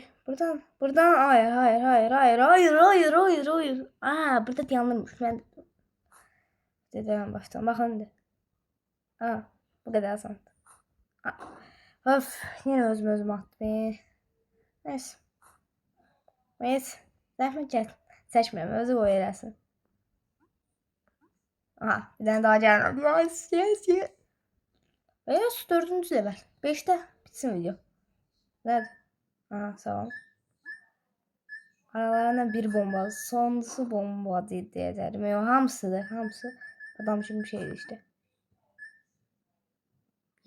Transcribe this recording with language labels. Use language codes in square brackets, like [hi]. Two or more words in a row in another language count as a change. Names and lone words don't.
[tr] Buradan hayır. Burada yanlış. Ben dedim baştan. Bakın de. Bu kadar asan. Yine özüm attım. Neyse. [az] Zəhmət gəl. Seçmirəm, özü o eləsin. [tr] Aha, bir tane daha gəlməm. [en] Yes. Yes, 4-cü level. [tr] 5'te bitsin video. Nerede? Aha, sağ ol. Aralarından bir bomba. Sonuncusu bomba diyeceğim. [az] Hamısı. [tr] Adam şimdi bir şeydi işte.